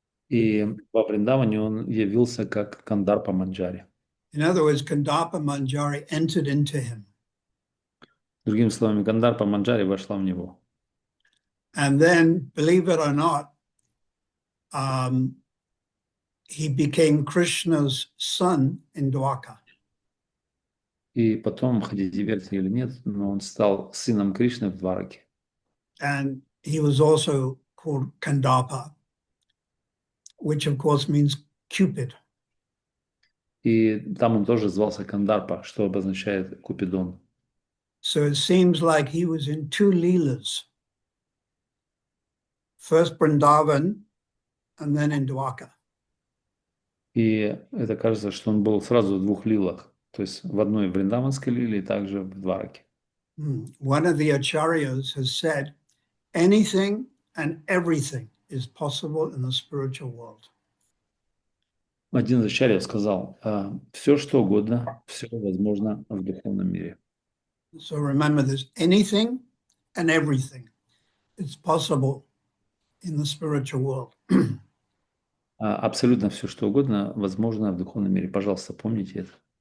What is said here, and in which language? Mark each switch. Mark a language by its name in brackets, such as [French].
[Russian] И во Вриндаване он явился как Кандарпа Манджари. [English] In other words, Kandarpa Manjari entered into him. [Russian] Другими словами, Кандарпа Манджари вошла в него. [English] And then, believe it or not, he became Krishna's son in Dwarka. [Russian] И потом, хотите верьте или нет, но он стал сыном Кришны в Двараке. [English] And he was also called Kandarpa, which of course means Cupid. [Russian] И там он тоже звался Кандарпа, что обозначает Купидон. [English] So it seems like he was in two Leelas. First Vrindavan and then in Dwarka. [Russian] И это кажется, что он был сразу в двух лилах. То есть в одной вриндаванской лиле и также в Двараке. [English] One of the acharyas has said, anything and everything is possible in the spiritual world. [Russian] Один из ачарьев сказал, все что угодно, все возможно в духовном мире. [English] So remember this, anything and everything is possible in the spiritual world. [Russian] Абсолютно все что угодно возможно в духовном мире. Пожалуйста, помните это.